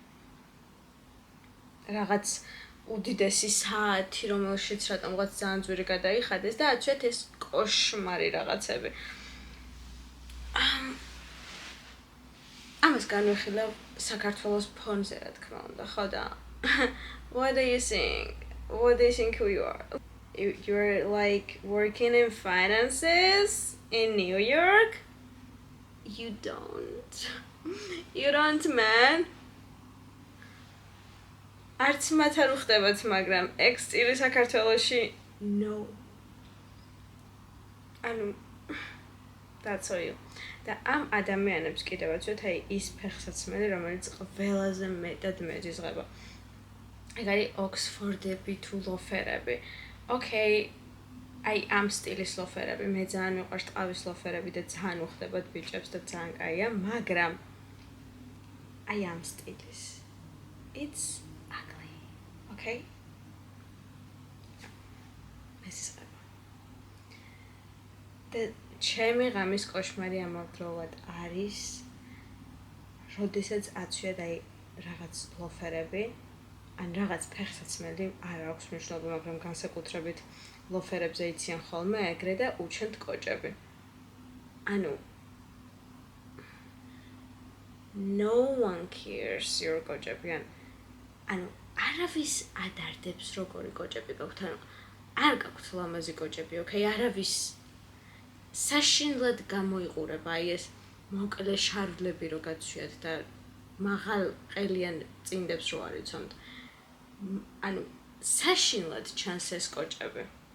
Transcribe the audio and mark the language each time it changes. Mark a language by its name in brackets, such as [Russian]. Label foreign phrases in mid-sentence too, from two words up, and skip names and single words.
[Georgian] რაღაც უდიდესი საათი, რომელშიც რატომღაც ძალიან ძვირი გადაიხადეს და აცვიათ ეს კოშმარი რაღაცები. ამას განვიხილავ საქართველოს ფონზე, რა თქმა უნდა, ხო და [English] what do you think? What do you think who you are? You're like working in finances in New York? You don't. You don't, man. [Georgian] არც მათ არ უხდებათ, მაგრამ ეგ სტილი საქართველოში no. ანუ დაცოიო. და ამ ადამიანებს კიდევ აცვიათ აი ის ფეხსაცმელი, რომელიც ყველაზე მეტად მეზიზღება. ეგ არის ოქსფორდები თუ ლოფერები. Okay, აი ამ სტილის ლოფერები, მე ძალიან მიყვარს ტყავის ლოფერები და ძალიან უხდებათ ბიჭებს და ძალიან კაია, მაგრამ აი ამ სტილის. [English] It's ugly. [Georgian] Okay? მეზიზღება. და ჩემი ღამის კოშმარი ამავდროულად არის, როდესაც აცვიათ აი რაღაც ლოფერები, ან რაღაც ფეხსაცმელი, არ აქვს მნიშვნელობა, მაგრამ განსაკუთრებით ლოფერებზე იციან ხოლმე ეგრე და უჩენთ კოჭები. ანუ [English] no one cares your [Georgian] კოჭები ანუ არავის ადარდებს როგორი კოჭები გაქვთ ანუ არ გაქვთ ლამაზი კოჭები ოკეი არავის საშინლად გამოიყურება აი ეს მოკლე შარვლები რო გაცვიათ და მაღალ ყელიან წინდებს რო არიცომთ ანუ საშინლად ჩანს ეს კოჭები